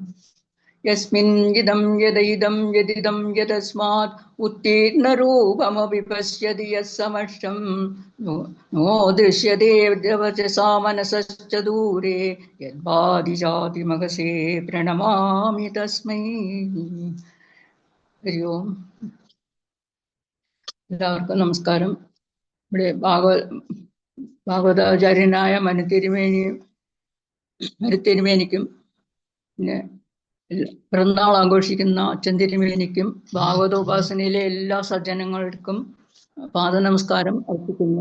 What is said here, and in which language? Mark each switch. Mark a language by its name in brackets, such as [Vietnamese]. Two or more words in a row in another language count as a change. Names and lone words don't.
[Sanskrit] यस्मिन् इदं यदिदं यदिदं यदस्मात् उत्तीर्णरूपमपि पश्यति यः समष्टं नो दृश्यते वचसा मनसश्च दूरे यद्वादिजातिमहसे प्रणमामि तस्मै। हरि ओम्. [Malayalam] എല്ലാവർക്കും നമസ്കാരം. ഇവിടെ ഭാഗവതാചാര്യനായ മനുത്തിരുമേനിക്കും പിന്നെ പിറന്നാൾ ആഘോഷിക്കുന്ന അച്ഛൻ തിരുമേനിക്കും ഭാഗവതോപാസനയിലെ എല്ലാ സജ്ജനങ്ങൾക്കും പാദനമസ്കാരം അർപ്പിക്കുന്നു.